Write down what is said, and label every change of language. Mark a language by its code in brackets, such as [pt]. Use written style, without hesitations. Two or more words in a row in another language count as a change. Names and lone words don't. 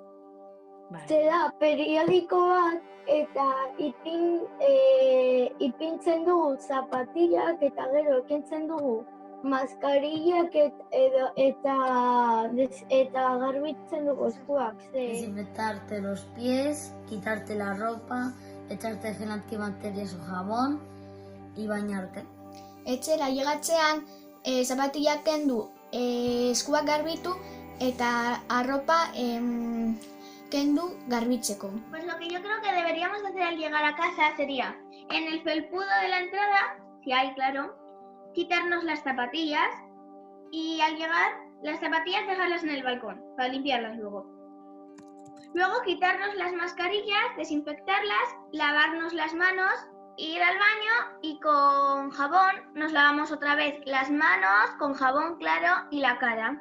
[eu] Zera, periodiko bat eta ipintzen dugu zapatillak eta gero ekentzen dugu maskarillak eta garbitzen dugu eskuak. [es] Desinfectarte los pies, quitarte la ropa, echarte gel antibacterias o jabón y bañarte. [eu] Etxera llegatzean zapatillak kendu, eskuak garbitu eta arropa kendu garbitzeko. [es] Pues lo que yo creo que deberíamos hacer al llegar a casa sería, en el felpudo de la entrada, si hay, claro, quitarnos las zapatillas y al llegar, las zapatillas dejarlas en el balcón para limpiarlas luego. Luego quitarnos las mascarillas, desinfectarlas, lavarnos las manos, ir al baño y con jabón nos lavamos otra vez las manos con jabón claro y la cara.